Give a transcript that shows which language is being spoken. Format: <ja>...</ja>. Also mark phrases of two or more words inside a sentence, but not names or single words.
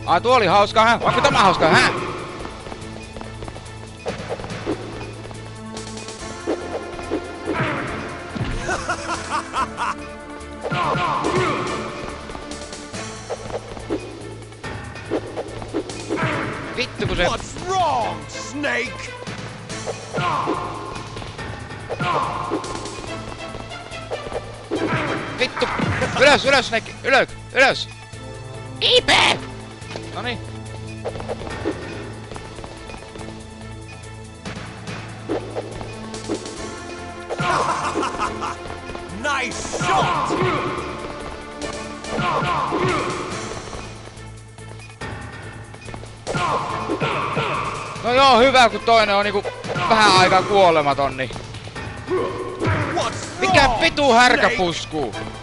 <fi>Tuo oli hauskaa, hä? Onko tämä hauskaa, hä? Vittu kun se...</fi> <en>What's wrong, Snake?</en> <fi>Vittu! Ylös, ylös, Snake! Ylös, ylös! Kiipee! Noniin.</fi> <en>Nice shot!</en> <fi>No joo, hyvä kun toinen on niinku vähän aikaa kuolematon, niin... Mikä vitu härkäpusku?</fi>